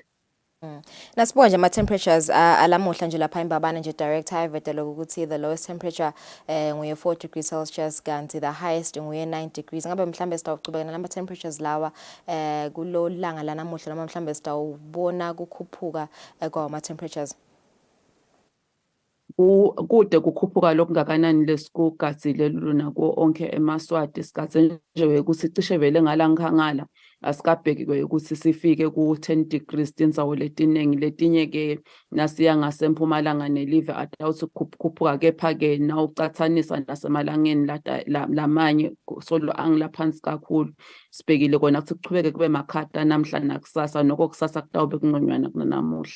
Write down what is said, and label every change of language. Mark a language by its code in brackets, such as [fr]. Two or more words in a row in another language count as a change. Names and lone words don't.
[ss] Nasibuka nje ama temperatures alamuhla nje lapha eMbabane nje director ivetela ukuthi [en] the lowest temperature [ss] nguye 4 [en] degrees Celsius [ss] kanti [en] the highest [ss] nguye 9 degrees ngabe mhlambe sitawuqhubeka nama temperatures lawa kulo langa lanamuhla noma mhlambe sitawubona kukhuphuka kwa ama temperatures kude kukhuphuka lokungakanani lesikugadzile luna ko onke eMaswati sigadze nje ukuthi cishe vele ngalankhangala asikabheki ukuthi sifike ku 10 degrees tindzawo letiningi letinye ke nasiya ngasempumalanga nelive atawuthi kukhuphuka kepha ke na ucathanisa nasemalangeni lamanye solo angilaphansi kakhulu sibhekile kona ukuthi kuchubeke kube makhata namhla nakusasa noko kusasa kutawube kungconywana kunanamuhla.